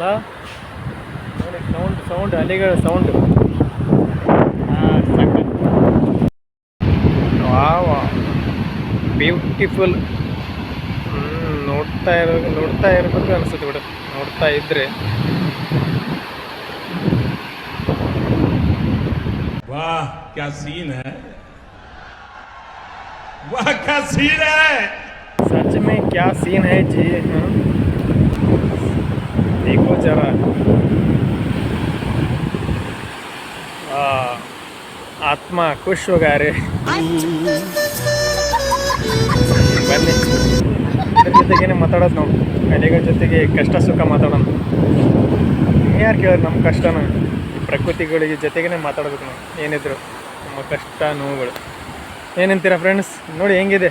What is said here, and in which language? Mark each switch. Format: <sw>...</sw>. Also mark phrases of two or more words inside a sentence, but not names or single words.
<kn>ನೋಡಿ ಸೌಂಡ್ ಅಲೆಗಳ ಸೌಂಡ್. ಸಖತ್.</kn> <en>wow, beautiful.</en> <kn>ನೋಡ್ತಾ ಇರಬೇಕು ಅನಿಸುತ್ತೆ ಬಿಡು, ನೋಡ್ತಾ ಇದ್ರೆ.</kn> <hi>वाह क्या सीन है, वाह क्या सीन है, सच में क्या सीन है जी. देखो जरा, आत्मा खुश हो गया रे.</hi> <kn>ಬನ್ನಿ, ಇದ್ರ ಜೊತೆಗೇನೆ ಮಾತಾಡೋದು ನಾವು, ಕಲೆಗಳ ಜೊತೆಗೆ ಕಷ್ಟ ಸುಖ ಮಾತಾಡೋಣ. ಯಾರು ಕೇಳೋದು ನಮ್ಮ ಕಷ್ಟನ? ಪ್ರಕೃತಿಗಳಿಗೆ ಜೊತೆಗೇ ಮಾತಾಡಬೇಕು ನಾವು, ಏನಿದ್ರು ನಮ್ಮ ಕಷ್ಟ ನೋವುಗಳು. ಏನಂತೀರ ಫ್ರೆಂಡ್ಸ್? ನೋಡಿ ಹೆಂಗಿದೆ.</kn>